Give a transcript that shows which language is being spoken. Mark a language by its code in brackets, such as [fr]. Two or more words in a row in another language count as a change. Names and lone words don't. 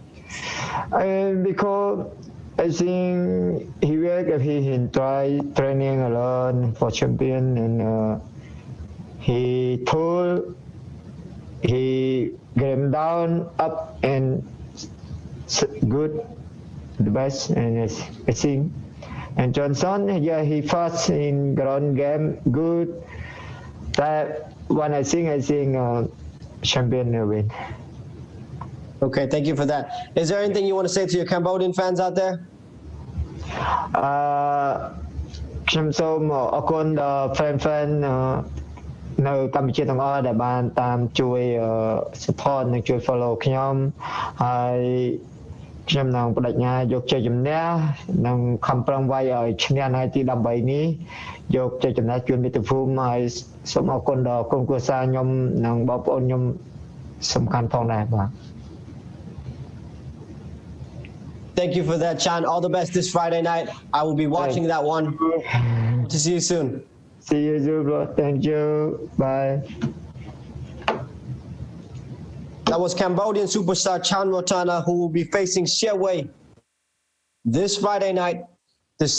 [en] Because I think he try training alone for champion, and he get him down, up, and good, the best, and I think. And Johnson, he fast in ground game, good. That one, I think champion will win. Okay, thank you for that. Is there anything you want to say to your Cambodian fans out there? [km] ខ្ញុំសូមអរគុណដល់ fan នៅកម្ពុជាទាំងអស់ដែលបានតាមជួយ support និងជួយ follow ខ្ញុំហើយខ្ញុំនឹងបដិញ្ញាយកជ័យជំនះនិងខំប្រឹងវាយឲ្យឈ្នះនៅទី13នេះយកជ័យជំនះជូនមាតុភូមិហើយសូមអរគុណដល់ក្រុមគ្រួសារខ្ញុំនិងបងប្អូនខ្ញុំសំខាន់ផងដែរបាទ [en] Thank you for that, Chan. All the best this Friday night. I will be watching that one. To see you soon. See you soon, bro. Thank you. Bye. That was Cambodian superstar Chan Rothana, who will be facing Shellway this Friday night.